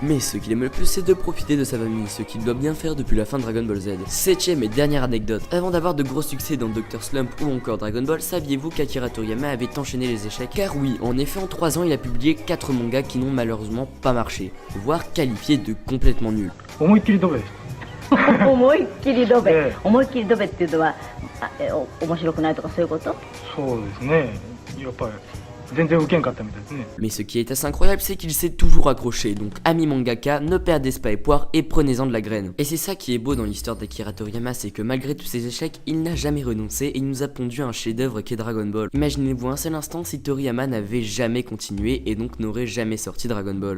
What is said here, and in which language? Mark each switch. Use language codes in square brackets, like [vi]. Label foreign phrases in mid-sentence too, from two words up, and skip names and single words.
[fr] Mais ce qu'il aime le plus c'est de profiter de sa famille, ce qu'il doit bien faire depuis la fin de Dragon Ball Z. Septième et dernière anecdote, avant d'avoir de gros succès dans Dr Slump ou encore Dragon Ball, saviez-vous qu'Akira Toriyama avait enchaîné les échecs? Car oui, en effet en 3 ans il a publié 4 mangas qui n'ont malheureusement pas marché, voire qualifiés de complètement nuls. [ja] 思いっきりドベ思いっきりドベ、ええ思いっきりドベっていうのは面白くないとかそういうこと？そうですねやっぱり全然ウケんかったみたいですね [fr] Mais ce qui est assez incroyable, c'est qu'il s'est toujours accroché, donc amis mangaka, ne perdez pas espoir et prenez-en de la graine. Et c'est ça qui est beau dans l'histoire d'Akira Toriyama, c'est que malgré tous ses échecs, il n'a jamais renoncé et il nous a pondu un chef-d'œuvre qu'est Dragon Ball. Imaginez-vous un seul instant si Toriyama n'avait jamais continué et donc n'aurait jamais sorti Dragon Ball.